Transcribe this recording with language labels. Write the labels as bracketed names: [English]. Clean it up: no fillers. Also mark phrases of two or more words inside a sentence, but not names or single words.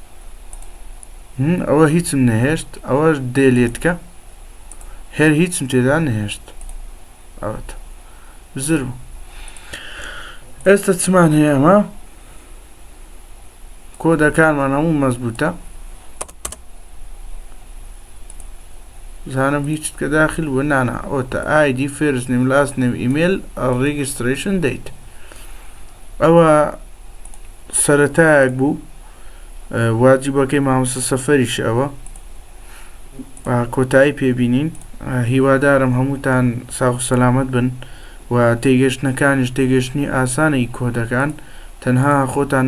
[Central Kurdish] ئەوە هیچم نەهێشت ئەوەش دێلێتکە هێر هیچم تێدا نەهێشت ئەوەتە بزر بوو ئێستا چمان هەیە ئەمە کۆدەکانمان هەموو مەزبوطە زانم هیچت کە داخل بووە نانە ئەوەتە [English] ID first name last name email registration date [Central Kurdish] ئەوە سەرەتایەک بوو واجبەکەی مامۆستا سەفەریش ئەوە کۆتایی پێبینین هیوادارم هەمووتان ساغ و سەلامەت بن و تێگەشتنەکانیش تێگەشتنی ئاسانەی کۆدەکان تەنها خۆتان